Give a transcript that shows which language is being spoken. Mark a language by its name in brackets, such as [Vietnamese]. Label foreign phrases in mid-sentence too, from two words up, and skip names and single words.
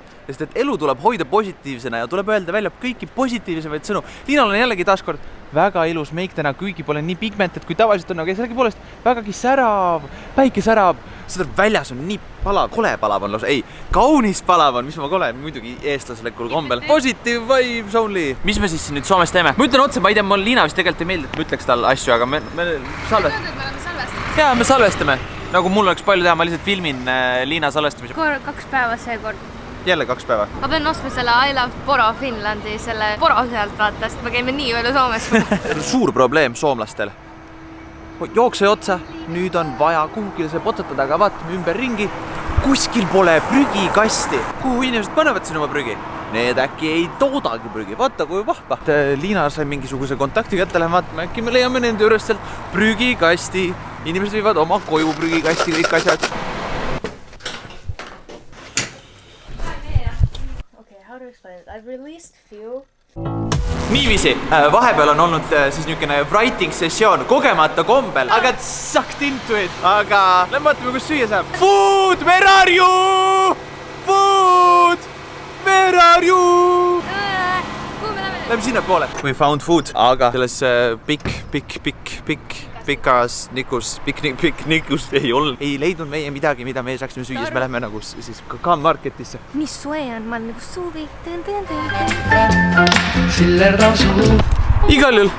[Estonian] Sest et elu tuleb hoida positiivsena ja tuleb öelda välja kõiki positiivsemaid sõnu. Liinal on jällegi taaskord väga ilus meik täna, kuigi pole nii pigmented kui tavaliselt on, aga sellegipoolest vägagi särav, päike särab. Seda väljas on nii palav, kole palav on lausa, ei, kaunis palav on, mis ma kole, muidugi eestlaslikul kombel. [English] Positive vibes only. [Estonian] Mis me siis nüüd Soomes teeme? Ma ütlen otse, ma ei tea, mul Liina vist tegelikult ei meeldi, et ma ütleks tal asju, aga me salvestame. Jaa, me salvestame. Nagu mul oleks palju teha, ma lihtsalt filmin Liina salvestamise. 2 päeva seekord. Jälle 2 päeva. Ma pean ostma selle I Love Poro Finlandi, selle Poro sealt vaata, sest me käime nii palju Soomes. Suur probleem soomlastel. Jookse otsa, nüüd on vaja kuhugile see potsatada, aga vaatame ümber ringi. Kuskil pole prügikasti. Kuhu inimesed panevad siin oma prügi? Need äkki ei toodagi prügi. Vaata, kui vahva. Liina sai mingisuguse kontakti kätte, lähen vaatame, äkki me leiame nende juures sealt prügikasti. Inimesed viivad oma koju prügikasti kõik asjad. [English] I've released few. [Estonian] Niiviisi, vahepeal on olnud siis niisugune writing sessioon kogemata kombel, aga [English] sucked into it, [Estonian] aga lähme vaatame, kus süüa saab. [English] Food, where are you? Food, where are you? [Estonian] Kuhu me lähme? Lähme sinna poole. [English] We found food, [Estonian] aga selles pikas nikus ei olnud. Ei leidnud meie midagi, mida me saaksime süüa, siis me lähme nagu siis K-marketisse. Nii soe on, ma olen nagu suvi. Igal juhul.